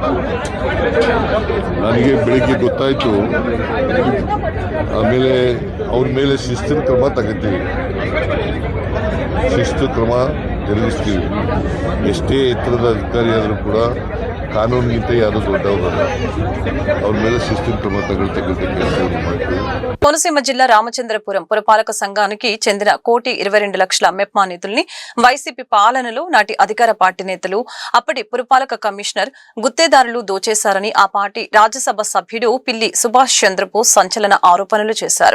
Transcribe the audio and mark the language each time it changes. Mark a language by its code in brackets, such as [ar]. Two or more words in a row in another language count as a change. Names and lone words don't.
[kn] ನನಗೆ ಬೆಳಿಗ್ಗೆ ಗೊತ್ತಾಯಿತು, ಆಮೇಲೆ ಅವ್ರ ಮೇಲೆ ಶಿಸ್ತಿನ ಕ್ರಮ ತಗೋತೀವಿ, ಶಿಸ್ತು ಕ್ರಮ ಜರುಗಿಸ್ತೀವಿ. ಎಷ್ಟೇ ಎತ್ತರದ ಅಧಿಕಾರಿ ಆದರೂ ಕೂಡ ಕಾನೂನಿಗಿಂತ ಯಾರು ದೊಡ್ಡವರಲ್ಲ, ಅವ್ರ ಮೇಲೆ ಶಿಸ್ತಿನ ಕ್ರಮ ತಗೊಳ್ತಕ್ಕಂಥ ಕೆಲಸವನ್ನು ಮಾಡ್ತೀವಿ. [te] కోనసీమ జిల్లా రామచంద్రపురం పురపాలక సంఘానికి చెందిన 1,22,00,000 మెప్మా నిధుల్ని వైసీపీ పాలనలో నాటి అధికార పార్టీ నేతలు, అప్పటి పురపాలక కమిషనర్ గుత్తేదారులు దోచేశారని ఆ పార్టీ రాజ్యసభ సభ్యుడు పిల్లి సుభాష్ చంద్రబోస్ సంచలన ఆరోపణలు చేశారు.